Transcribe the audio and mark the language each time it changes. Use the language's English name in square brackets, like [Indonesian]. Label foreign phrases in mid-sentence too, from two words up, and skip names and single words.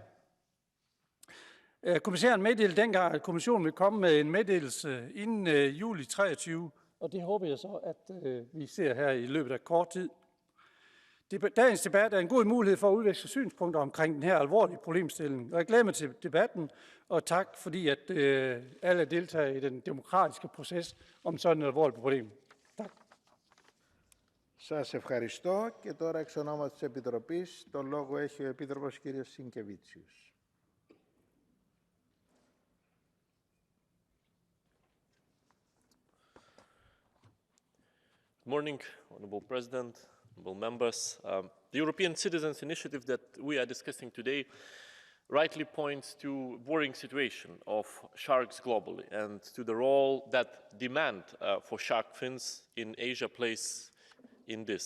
[Danish] Kommissæren meddelte dengang, at kommissionen vil komme med en meddelelse inden juli 23, og det håber jeg så, at vi ser her i løbet af kort tid. Dagens debat er en god mulighed for at udveksle synspunkter omkring den her alvorlige problemstilling, og jeg glæder mig til debatten, og tak fordi at alle deltager i den demokratiske proces om sådan et alvorligt problem. Tak. [Greek] Σας ευχαριστώ και τώρα εξ ονόματος της Επιτροπής το λόγο έχει ο Επίτροπος κ. Σινκεβίτσιους. [English] Good morning, Honourable President, honourable members. The European Citizens Initiative that we are discussing today rightly points to worrying situation of sharks globally and to the role that demand for shark fins in Asia plays in this.